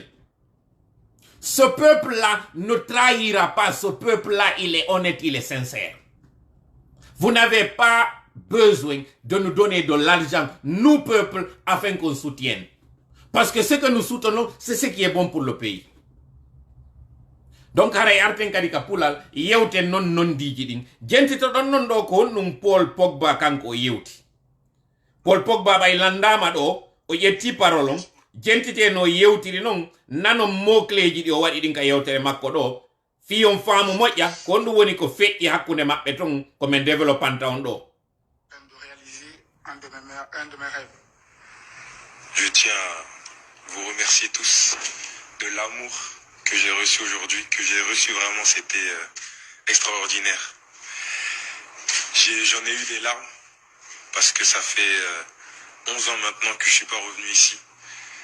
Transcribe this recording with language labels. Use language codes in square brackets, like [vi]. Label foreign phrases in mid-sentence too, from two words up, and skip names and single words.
[fr] Ce peuple-là ne trahira pas. Ce peuple-là, il est honnête, il est sincère. Vous n'avez pas besoin de nous donner de l'argent, nous, peuple, afin qu'on soutienne. Parce que ce que nous soutenons, c'est ce qui est bon pour le pays. Donc, [ff] haray arten kadi ka pulal yewte non diji din. Jenti to don non do ko num Paul Pogba kanko yewti. Paul Pogba bay landama do o yetti parolon. Jentite no yewtiri non nano mokleji di o wadi din ka yewtere makko do. Fi on faamu moƴƴa ko ndu woni ko feƴƴi hakkunde maɓɓe ton ko men développanta on do. [fr] De réaliser un de mes rêves. Je tiens à vous remercier tous de l'amour que j'ai reçu aujourd'hui, que j'ai reçu vraiment, c'était extraordinaire. J'en ai eu des larmes parce que ça fait 11 ans maintenant que je suis pas revenu ici.